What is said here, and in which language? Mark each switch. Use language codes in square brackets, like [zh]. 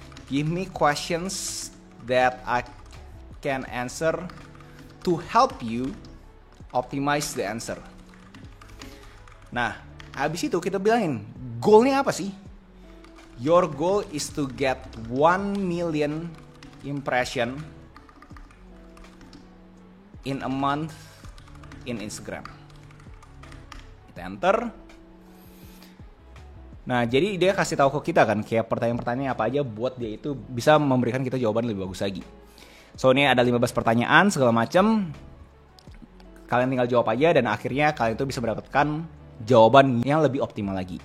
[en] Give me questions that I can answer to help you optimize the answer. [id] Nah, habis itu kita bilangin, goalnya apa sih? [en] Your goal is to get 1 million impression in a month in Instagram. [id] Kita enter. Nah, jadi dia kasih tahu ke kita kan kayak pertanyaan-pertanyaan apa aja buat dia itu bisa memberikan kita jawaban lebih bagus lagi. So, ini ada 15 pertanyaan segala macam. Kalian tinggal jawab aja dan akhirnya kalian itu bisa mendapatkan jawaban yang lebih optimal lagi.